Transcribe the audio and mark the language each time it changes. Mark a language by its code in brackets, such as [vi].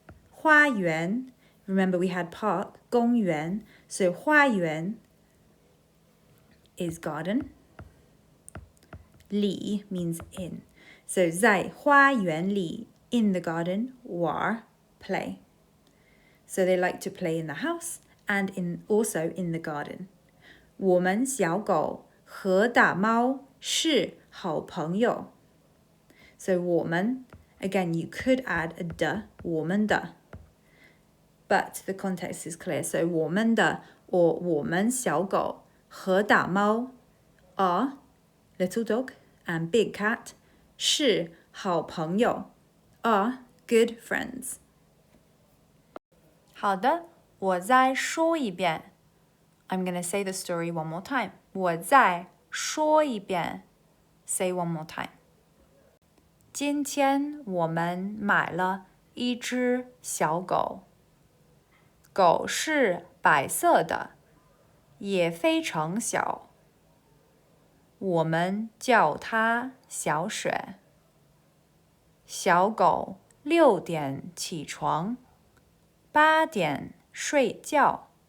[en] 花园 remember we had park 公园 so 花园 is garden. 里 means in. So [zh] 在花园里 [en] in the garden 玩 play. So they like to play in the house and also in the garden. [zh] 我们小狗和大猫是好朋友。 [en] So 我们 again you could add a de 我们的 but the context is clear. So 我们的 or [zh] 我们小狗和大猫 [en] are little dog and big cat [zh] 是好朋友 [en] are good friends. [zh] 好的，我再说一遍。 [en] I'm going to say the story one more time. [zh] 我再说一遍。 [en] Say one more time. [zh] 今天我们买了一只小狗。狗是白色的，也非常小。我们叫它小雪。小狗6点起床，8点睡觉。